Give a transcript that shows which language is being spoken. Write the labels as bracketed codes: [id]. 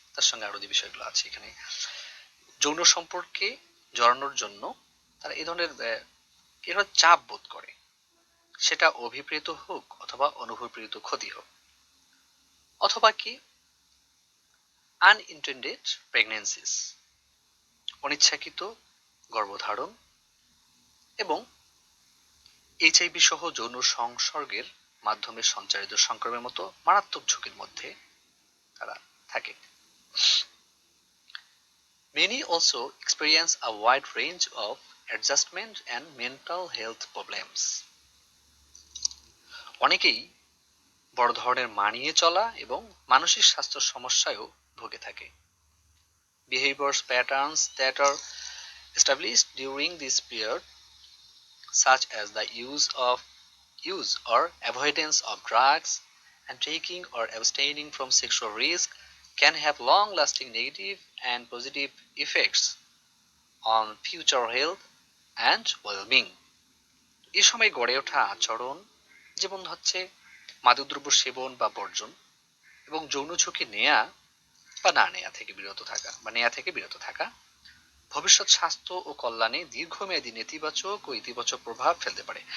[bn] তার সঙ্গে আরো যে বিষয়গুলো আছে এখানে, যৌন সম্পর্কে জড়ানোর জন্য তারা এই ধরনের চাপ বোধ করে, সেটা অভিপ্রেত হোক অথবা অনুভবপ্রেরিত ক্ষতি হোক, অথবা কি [en] unintended pregnancies, [bn] অনিচ্ছাকৃত গর্ভধারণ, এবং এইচআইভি সহ যৌন সংসর্গের মাধ্যমে সঞ্চারিত সংক্রমণের মতো মারাত্মক ঝুঁকির মধ্যে তারা থাকে। [en] Many also experience a wide range of adjustment and mental health problems. [bn] অনেকেই বড় ধরনের মানিয়ে চলা এবং মানসিক স্বাস্থ্য সমস্যায়ও ভুগে থাকে। [en] Behaviors patterns that are established during this period, such as the use or avoidance of drugs and taking or abstaining from sexual risk, can have long-lasting negative and positive effects on future health and wellbeing. [bn] এ সময় গড়ে ওঠা আচরণ যেমন হচ্ছে মাদকদ্রব্য সেবন বা বর্জন এবং যৌন ঝুঁকি নেয়া বা না নেয়া থেকে বিরত থাকা ভবিষ্যৎ স্বাস্থ্য ও কল্যাণে দীর্ঘমেয়াদী নেতিবাচক ও ইতিবাচক প্রভাব ফেলতে পারে।